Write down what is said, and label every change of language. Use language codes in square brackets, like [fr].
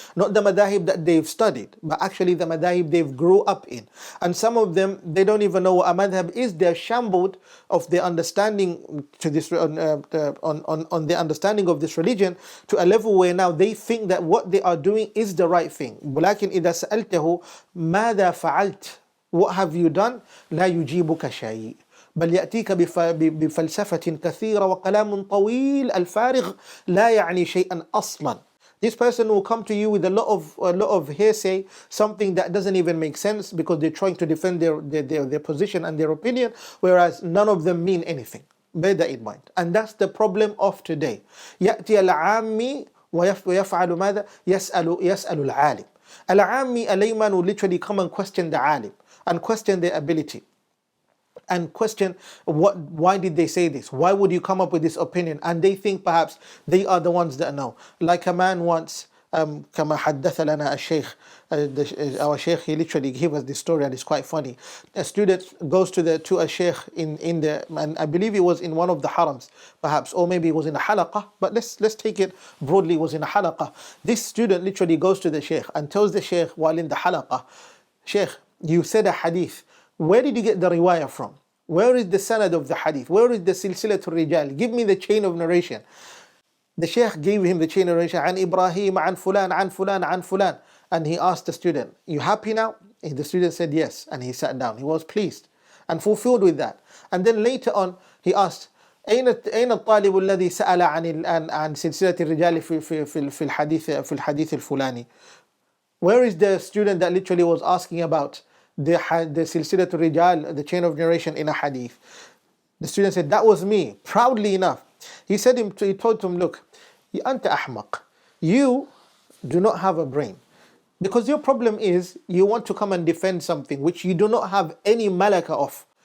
[en] Not the madahib that they've studied, but actually the madahib they've grew up in. And some of them, they don't even know what a madhab is. They're shambled of their understanding to this on the understanding of this religion to a level where now they think that what they are doing is the right thing. [ar] ولكن إذا سألته ماذا فعلت? [en] What have you done? [ar] لا يجيبك شيء. بل يأتيك بفلسفة كثيرة وكلام طويل الفارغ لا يعني شيئا أصلا. [en] This person will come to you with a lot of hearsay, something that doesn't even make sense because they're trying to defend their position and their opinion, whereas none of them mean anything. Bear that in mind. And that's the problem of today. [ar] يأتي العامي ويفعل ماذا؟ يسأل العالم. [en] العامي, a layman, will literally come and question the alim and question their ability. And question why did they say this? Why would you come up with this opinion? And they think perhaps they are the ones that know. Like a man once, [ar] كما حدث لنا الشيخ, [en] our sheikh, he literally gave us this story and it's quite funny. A student goes to a sheikh in the, and I believe it was in one of the harams perhaps, or maybe it was in a halaqah, but let's take it broadly, it was in a halaqah. This student literally goes to the sheikh and tells the sheikh while in the halaqah, Sheikh, you said a hadith. Where did you get the riwayah from? Where is the sanad of the hadith? Where is the silsilatul rijal? Give me the chain of narration. The sheikh gave him the chain of narration. An Ibrahim, an fulan, an fulan, an fulan. And he asked the student, you happy now? And the student said yes. And he sat down. He was pleased and fulfilled with that. And then later on, he asked, [ar] أين الطالب الذي سأل عن سلسلة الرجال في الحديث الفلاني? [en] Where is the student that literally was asking about the silsilatul rijal, the chain of narration in a hadith? The student said, that was me, proudly enough. He told him, look, [ar] أنت أحمق. [en] You do not have a brain. Because your problem is, you want to come and defend something which you do not have any malaka of.